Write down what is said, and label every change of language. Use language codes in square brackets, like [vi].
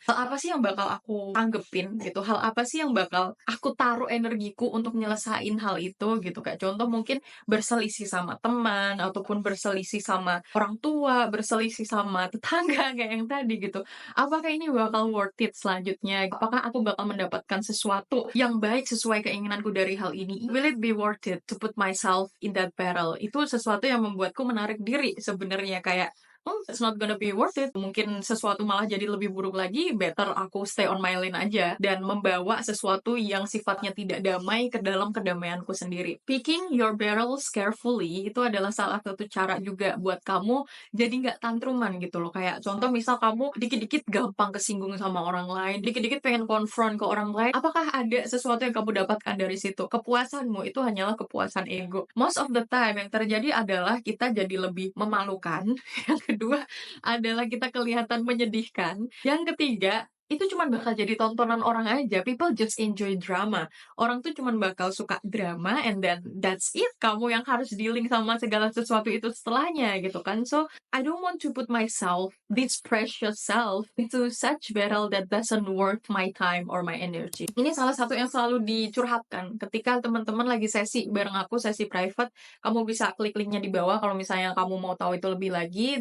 [id] Hal apa sih yang bakal aku tanggepin gitu, hal apa sih yang bakal aku taruh energiku untuk nyelesain hal itu gitu. Kayak contoh mungkin berselisih sama teman, ataupun berselisih sama orang tua, berselisih sama tetangga kayak yang tadi gitu. Apakah ini bakal worth it selanjutnya? Apakah aku bakal mendapatkan sesuatu yang baik sesuai keinginanku dari hal ini? [en] Will it be worth it to put myself in that battle? [id] Itu sesuatu yang membuatku menarik diri sebenarnya, kayak [en] it's not gonna be worth it. [id] Mungkin sesuatu malah jadi lebih buruk lagi, [en] better [id] aku [en] stay on my lane [id] aja dan membawa sesuatu yang sifatnya tidak damai ke dalam kedamaianku sendiri. [en] Picking your battles carefully [id] itu adalah salah satu cara juga buat kamu jadi nggak tantruman gitu loh. Kayak contoh misal kamu dikit-dikit gampang kesinggung sama orang lain, dikit-dikit pengen konfront ke orang lain, apakah ada sesuatu yang kamu dapatkan dari situ? Kepuasanmu itu hanyalah kepuasan ego. [en] Most of the time [id] yang terjadi adalah kita jadi lebih memalukan. Yang kedua adalah kita kelihatan menyedihkan. Yang ketiga, itu cuma bakal jadi tontonan orang aja. [en] People just enjoy drama. [id] Orang tuh cuma bakal suka drama, [en] and then that's it. [id] Kamu yang harus dealing sama segala sesuatu itu setelahnya gitu kan. [en] So, I don't want to put myself, this precious self, into such battle that doesn't worth my time or my energy. [id] Ini salah satu yang selalu dicurhatkan ketika teman-teman lagi sesi bareng aku, sesi private. Kamu bisa klik linknya di bawah kalau misalnya kamu mau tahu itu lebih lagi.